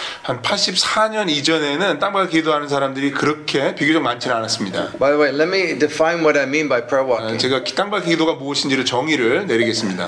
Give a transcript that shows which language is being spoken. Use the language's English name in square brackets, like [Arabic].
[Korean] 한 84년 이전에는 땅밟기 기도하는 사람들이 그렇게 비교적 많지는 않았습니다. [English] By the way, let me define what I mean by prayer walking. [Korean] 제가 땅밟기 기도가 무엇인지를 정의를 내리겠습니다.